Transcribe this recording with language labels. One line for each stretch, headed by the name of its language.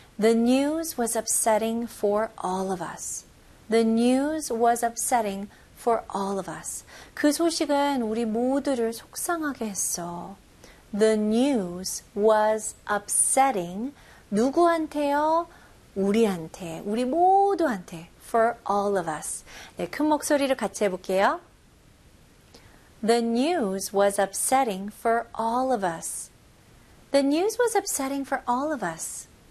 English: The news was upsetting for all of us. The news was upsetting for all of us.
Korean: 그 소식은 우리 모두를 속상하게 했어.
English: The news was upsetting
Korean: 누구한테요? 우리한테, 우리 모두한테.
English: For all of us.
Korean: 네, 큰 목소리를 같이 해볼게요.
English: The news was upsetting for all of us. The news was upsetting for all of us.